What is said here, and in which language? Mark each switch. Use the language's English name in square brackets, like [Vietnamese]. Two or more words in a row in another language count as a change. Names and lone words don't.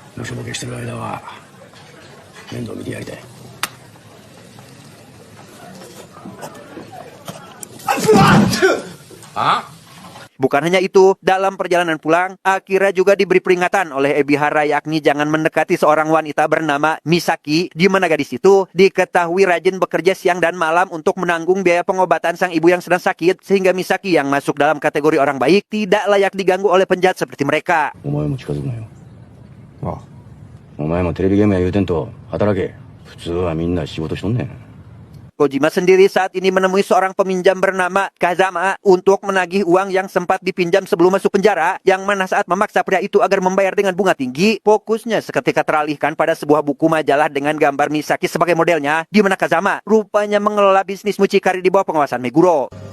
[Indonesian] Bukan hanya itu, dalam perjalanan pulang, Akira juga diberi peringatan oleh Ebihara, yakni jangan mendekati seorang wanita bernama Misaki, di mana gadis itu diketahui rajin bekerja siang dan malam untuk menanggung biaya pengobatan sang ibu yang sedang sakit, sehingga Misaki yang masuk dalam kategori orang baik tidak layak diganggu oleh penjahat seperti mereka. [Japanese] お前も近づくなよ。ああ。お前もテレビゲームや言うてんと働け。普通はみんな仕事しとんねん。 [Indonesian] Kojima sendiri saat ini menemui seorang peminjam bernama Kazama untuk menagih uang yang sempat dipinjam sebelum masuk penjara, yang mana saat memaksa pria itu agar membayar dengan bunga tinggi, fokusnya seketika teralihkan pada sebuah buku majalah dengan gambar Misaki sebagai modelnya, di mana Kazama rupanya mengelola bisnis mucikari di bawah pengawasan Meguro.